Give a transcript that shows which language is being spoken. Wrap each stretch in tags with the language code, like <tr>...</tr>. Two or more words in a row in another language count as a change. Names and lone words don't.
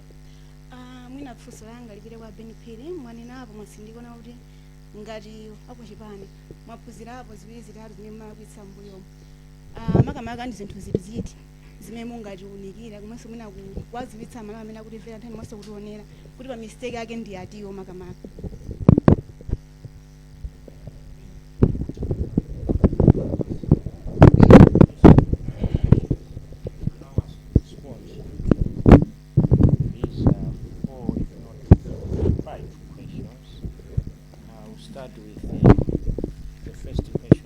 <ny>Mwina funso langa lipite kwa Ben Phiri, mwaninapo mwasindikona kuti ngati apo chipani mwaphunzirapo ziwiri zitatu zimene mmakwitsa mbuyo makamaka ndi zinthu ziti zimene mungatiunikira komanso mwina kuwadziwitsa amalawi amene akutimvera nthawi monse kutionera kuti pa mistake ake ndi atiwo makamaka.</ny> <en>These are 4, if not 5 questions. I'll start with the first question.</en>